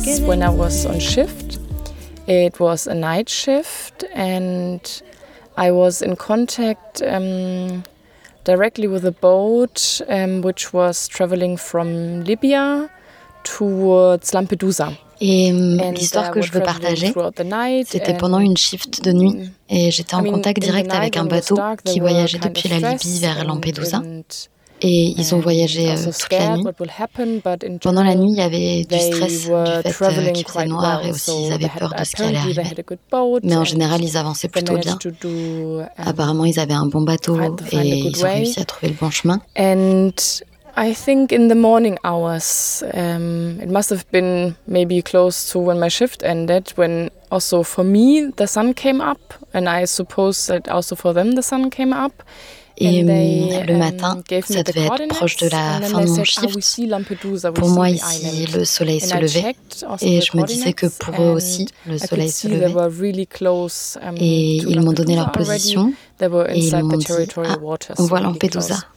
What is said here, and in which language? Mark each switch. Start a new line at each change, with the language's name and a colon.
English: When I was on shift, it was a night shift, and I was in contact directly with a boat which was traveling from Libya towards Lampedusa.
French: Et l'histoire que je veux partager, c'était pendant une shift de nuit, et j'étais en contact direct avec un bateau qui voyageait depuis la Libye vers Lampedusa. Et ils ont voyagé toute la nuit. Pendant la nuit, il y avait du stress, du fait qu'il faisait noir et aussi ils avaient peur de ce qui allait arriver. Mais en général, ils avançaient plutôt bien. Apparemment, ils avaient un bon bateau et ils ont réussi à trouver le bon chemin.
English: And I think in the morning hours, it must have been maybe close to when my shift ended, when also for me the sun came up, and I suppose that also for them the sun came up.
French: Et le matin, ça devait être proche de la fin de mon shift. Pour moi, ici, le soleil se levait. Et je me disais que pour eux aussi, le soleil se levait. Et ils m'ont donné leur position. Et ils m'ont dit, ah, on voit Lampedusa.